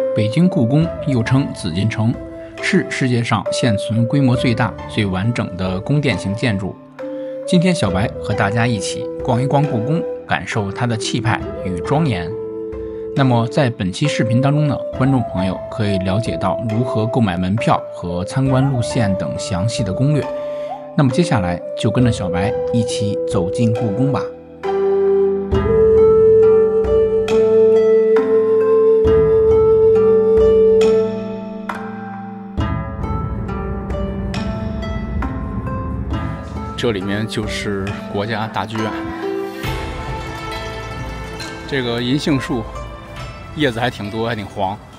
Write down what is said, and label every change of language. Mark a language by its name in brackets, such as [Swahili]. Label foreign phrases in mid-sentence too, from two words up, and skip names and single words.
[Chinese] 京故宮又稱紫禁城，是世界上现存規模最大、最完整的宫殿型建築。今天小白和大家一起逛一逛故宮，感受它的气派与莊嚴。那麼在本期視頻當中呢，觀眾朋友可以了解到如何購買門票和參觀路線等詳細的攻略。那麼接下來就跟着小白一起走進故宮吧。这裡面就是國家大劇院，這個銀杏樹葉子還挺多，還挺黃。